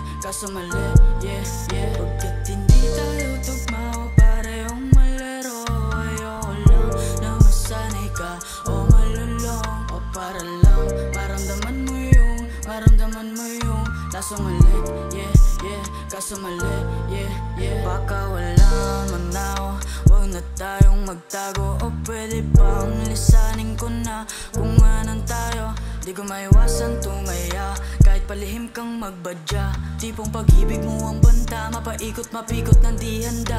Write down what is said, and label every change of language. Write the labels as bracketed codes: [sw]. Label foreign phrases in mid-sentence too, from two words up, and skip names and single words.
[tl] kaso mali, [en] yeah, yeah. [tl] Pagkat hindi tayo tugma o parehong malaro, ayoko lang na masanay ka o malulong, o para lang maramdaman mo yung lasong ulit, [en] yeah, yeah. [tl] Kaso mali, [en] yeah, yeah. [tl] Baka wala man ako, wag na tayong magtago, o pwede bang lisanin ko na kung anong tayo. Di ko maiwasan tumaya, kahit palihim kang magbadya. Tipong pag-ibig mo ang banta, mapaikot mapikot ng di handa.